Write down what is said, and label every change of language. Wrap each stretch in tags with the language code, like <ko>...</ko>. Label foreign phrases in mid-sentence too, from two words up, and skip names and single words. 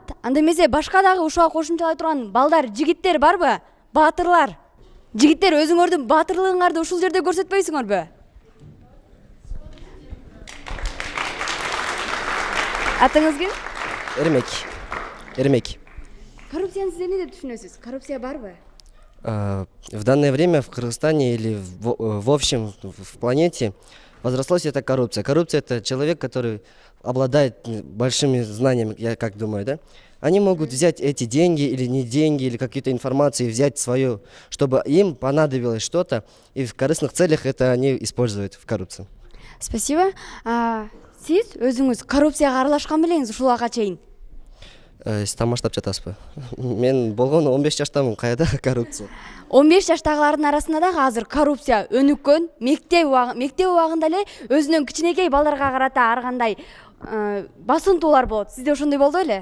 <ky>Анда эмесе башка дагы ушуга кошумчалай турган балдар, жигиттер барбы? Баатырлар. Жигиттер, өзүңөрдүн баатырлыгыңарды ушул жерде көрсөтпөйсүңөрбү? Атыңыз ким? Эрмек. Коррупцияны сиз эмне деп түшүнөсүз? Коррупция барбы?</ky> <ru>В данное время в Кыргызстане или в общем в планете возрослась эта коррупция. Коррупция — это человек, который обладает большими знаниями, я как думаю, да? Они могут взять эти деньги или не деньги, или какие-то информации, взять свою, чтобы им понадобилось что-то, и в корыстных целях это они используют в коррупции. Спасибо.</ru> <ky>Сиз өзүңүз коррупцияга аралашкан белеңиз ушуларга чейин? Сиз тамаштап жатасызбы? Мен болгону 15 жаштамын, кайда коррупция? 15 жаштагылардын арасында дагы азыр коррупция өнүккөн. Мектеп убагында эле өзүнүн кичинекей балдарга карата ар кандай басынтуулар болот. Сизде ошондой болду беле?</ky>